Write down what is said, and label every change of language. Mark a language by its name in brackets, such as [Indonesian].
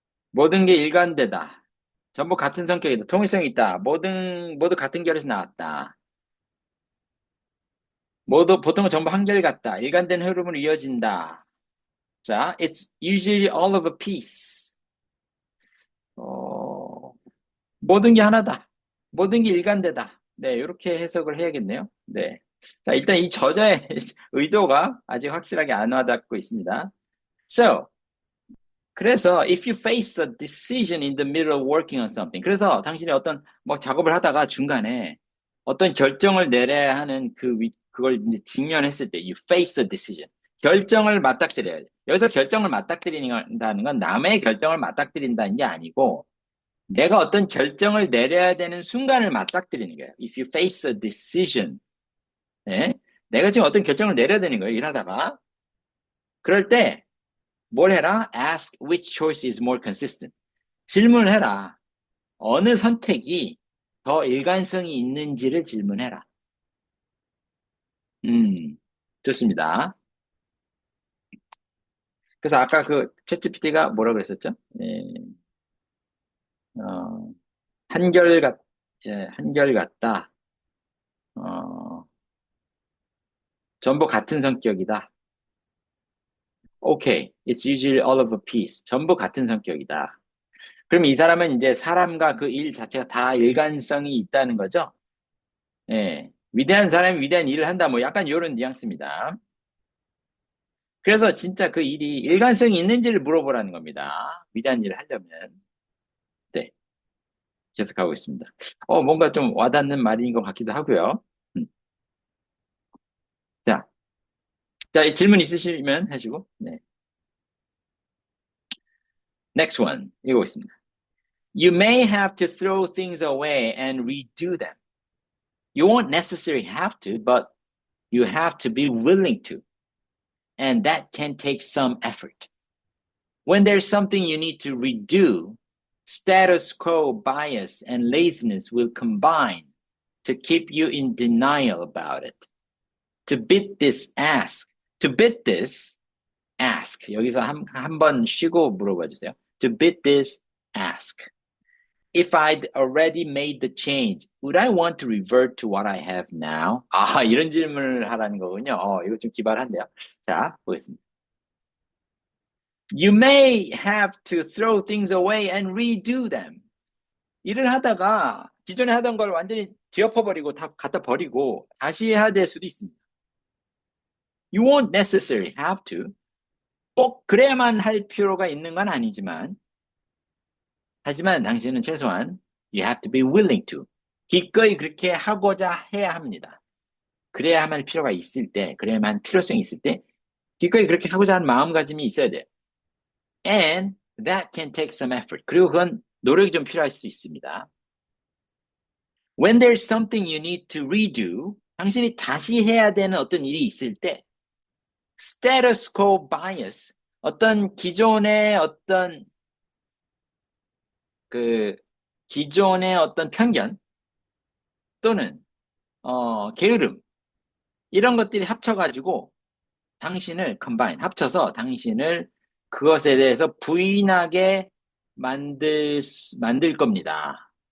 [Korean] 모든 게 일관되다. 전부 같은 성격이다. 통일성이 있다. 모두 같은 결에서 나왔다. 보통은 전부 한결같다. 일관된 흐름으로 이어진다. [English] 자, it's usually all of a piece. [Korean] 모든 게 하나다. 모든 게 일관되다. 네, 이렇게 해석을 해야겠네요. 네. 자, 일단 이 저자의 의도가 아직 확실하게 안 와닿고 있습니다. So, 그래서 [English] if you face a decision in the middle of working on something, [Korean] 그래서 당신이 어떤 뭐 작업을 하다가 중간에 어떤 결정을 내려야 하는 그걸 이제 직면했을 때 [English] you face a decision. [Korean] 결정을 맞닥뜨려야 돼. 여기서 결정을 맞닥뜨린다는 건 남의 결정을 맞닥뜨린다는 게 아니고 내가 어떤 결정을 내려야 되는 순간을 맞닥뜨리는 거예요. [English] If you face a decision. 네? [Korean] 내가 지금 어떤 결정을 내려야 되는 거예요. 일하다가. 그럴 때 뭘 해라? [English] Ask which choice is more consistent. [Korean] 질문을 해라. 어느 선택이 더 일관성이 있는지를 질문해라. 음, 좋습니다. 그래서 아까 그 챗GPT가 뭐라 그랬었죠? 예, 어, 한결같, 한결같다. 어, 전부 같은 성격이다. [English] Okay, it's usually all of a piece. [Korean] 전부 같은 성격이다. 그럼 이 사람은 이제 사람과 그 일 자체가 다 일관성이 있다는 거죠? 예. 위대한 사람이 위대한 일을 한다. 뭐 약간 이런 뉘앙스입니다. 그래서 진짜 그 일이 일관성이 있는지를 물어보라는 겁니다. 위대한 일을 하려면. 네. 계속하고 있습니다. 뭔가 좀 와닿는 말인 것 같기도 하고요. 음. 자, 자, 질문 있으시면 하시고. 네. [English] Next one. [Korean] 읽어보겠습니다. [English] You may have to throw things away and redo them. You won't necessarily have to, but you have to be willing to. And that can take some effort. When there's something you need to redo, status quo bias and laziness will combine to keep you in denial about it. To beat this, ask. To beat this, ask. [Korean] 여기서 한 번 쉬고 물어봐 주세요. [English] To beat this, ask. If I'd already made the change, would I want to revert to what I have now? [Korean] 이런 질문을 하라는 거군요. 이거 좀 기발한데요. 자, 보겠습니다. [English] You may have to throw things away and redo them. [Korean] 일을 하다가 기존에 하던 걸 완전히 뒤엎어버리고 다 갖다 버리고 다시 해야 될 수도 있습니다. [English] You won't necessarily have to. [Korean] 꼭 그래야만 할 필요가 있는 건 아니지만 하지만 당신은 최소한 [English] you have to be willing to. [Korean] 기꺼이 그렇게 하고자 해야 합니다. 그래야만 할 필요가 있을 때, 그래야만 필요성이 있을 때 기꺼이 그렇게 하고자 하는 마음가짐이 있어야 돼요. [English] And that can take some effort. [Korean] 그리고 그건 노력이 좀 필요할 수 있습니다. [English] When there's something you need to redo, [Korean] 당신이 다시 해야 되는 어떤 일이 있을 때 [English] status quo bias, [Korean] 어떤 기존의 어떤 그 기존의 어떤 편견 또는 게으름 이런 것들이 합쳐가지고 당신을 combine 합쳐서 당신을 그것에 대해서 부인하게 만들 겁니다.